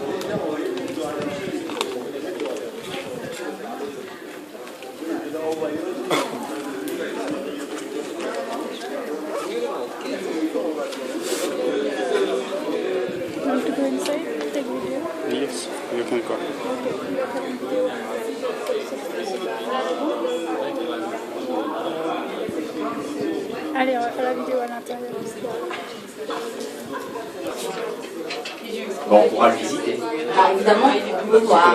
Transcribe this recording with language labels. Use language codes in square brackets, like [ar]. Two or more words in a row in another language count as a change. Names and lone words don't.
[en] Want to go inside? Take video? Yes, you can go. [fr] Allez, on va faire la vidéo à l'intérieur. Bon, on pourra le visiter. Ah, évidemment, on peut voir.